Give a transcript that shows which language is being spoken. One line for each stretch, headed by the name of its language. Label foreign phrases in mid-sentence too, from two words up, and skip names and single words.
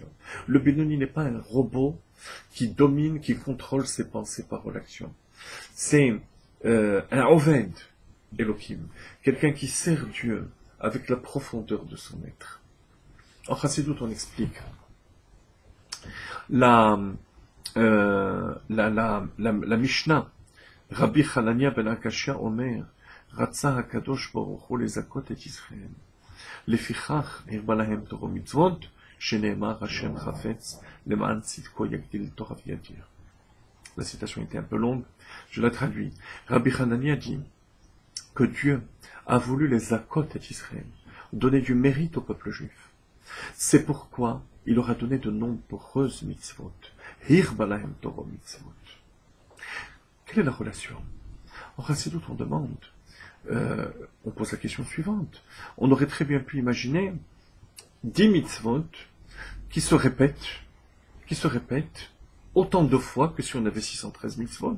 French: Le Benoni n'est pas un robot qui domine, qui contrôle ses pensées, parole, action. C'est un
Hebrew: עובד, אלוהים,
French: quelqu'un qui sert Dieu avec la profondeur de son être. En Chassidut, on explique la Mishnah,
Hebrew: רבי חנניא בן עקשיא אומר, רצה הקדוש ברוך הוא לזכות את ישראל. לפיכך הרבה להם תורה ומצוות, שנאמר השם חפץ למען צדקו יגדיל תורה וידיר.
French: La citation était un peu longue, je la traduis. Rabbi Hanania dit que Dieu a voulu les
Hebrew: זכות את ישראל,
French: donner du mérite au peuple juif. C'est pourquoi il leur a donné de nombreuses mitzvot.
Hebrew: הרבה להם תורה מצוות.
French: Quelle est la relation? En Chassidut, on demande, on pose la question suivante. On aurait très bien pu imaginer 10 mitzvot qui se répètent autant de fois que si on avait 613 mitzvot.